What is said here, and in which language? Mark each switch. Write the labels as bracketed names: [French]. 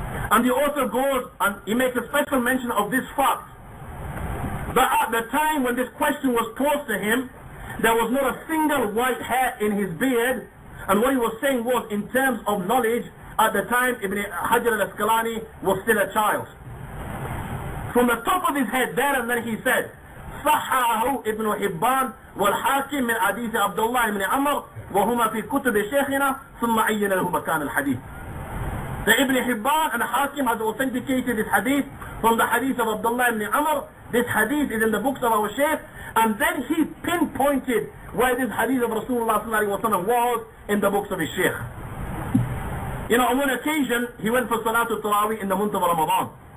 [English] And the author goes and he makes a special mention of this fact, that at the time when this question was posed to him, there was not a single white hair in his beard, and what he was saying was, in terms of knowledge, at the time Ibn Hajar al-Asqalani was still a child. From the top of his head there and then he said, [Arabic] صححه ابن حبان والحاكم من حديث عبد الله بن عمر وهما في كتب شيخنا ثم عين له مكان الحديث. [English] The Ibn Hibban and Hakim has authenticated this hadith from the hadith of Abdullah ibn Amr. This hadith is in the books of our Shaykh, and then he pinpointed where this hadith of Rasulullah was in the books of his Shaykh. You know, on one occasion, he went for Salatul Tarawih in the month of Ramadan.